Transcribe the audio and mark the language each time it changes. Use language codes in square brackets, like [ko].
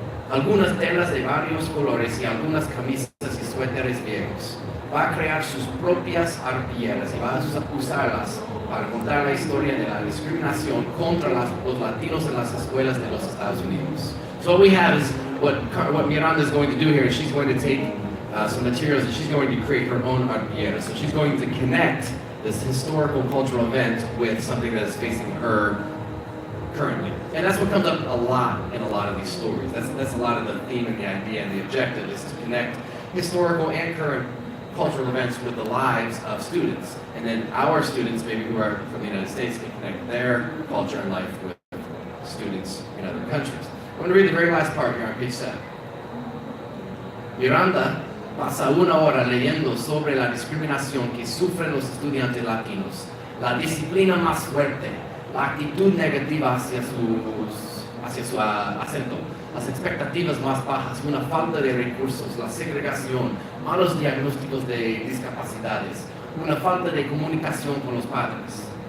[es] Algunas telas de varios colores y algunas camisas y suéteres viejos. Va a crear sus propias arpilleras y va a usarlas para contar la historia de la discriminación contra los latinos en las escuelas de los Estados Unidos. [en] So what we have is what Miranda is going to do here is she's going to take some materials and she's going to create her own arpillera. So she's going to connect this historical cultural event with something that is facing her currently. And that's what comes up a lot in a lot of these stories. That's a lot of the theme and the idea and the objective is to connect historical and current cultural events with the lives of students. And then our students, maybe who are from the United States, can connect their culture and life with students in other countries. I'm going to read the very last part here on page 7. Miranda [es] Pasa una hora leyendo sobre la discriminación que sufren los estudiantes latinos, la disciplina más fuerte, la actitud negativa hacia su acento, las expectativas más bajas, una falta de recursos, la segregación, malos diagnósticos de discapacidades, una falta de comunicación con los padres.